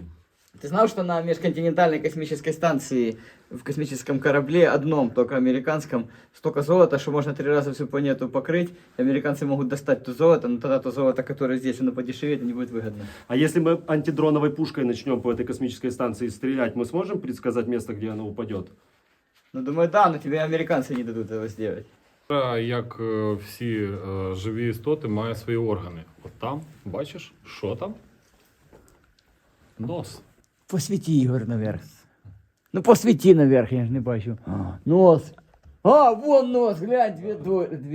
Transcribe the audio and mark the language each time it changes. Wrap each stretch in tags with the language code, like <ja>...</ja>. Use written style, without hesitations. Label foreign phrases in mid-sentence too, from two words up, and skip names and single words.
<ru>Ты знал, что на межконтинентальной космической станции в космическом корабле одном, только американском, столько золота, что можно 3 раза всю планету покрыть. Американцы могут достать то золото, но тогда то золото, которое здесь, оно подешевеет, не будет выгодно. А если мы антидроновой пушкой начнем по этой космической станции стрелять, мы сможем предсказать место, где она упадет? Ну, думаю, да, но тебе американцы не дадут этого сделать.</ru> <uk>Як всі живі істоти, має свої органи. От там, бачиш, що там? Нос.</uk> <ru>Посвети, Ігор, наверх. Ну, посвети наверх,</ru> <uk>я ж не бачу.</uk> <ru>Нос. А, вон нос, глянь, дві</ru>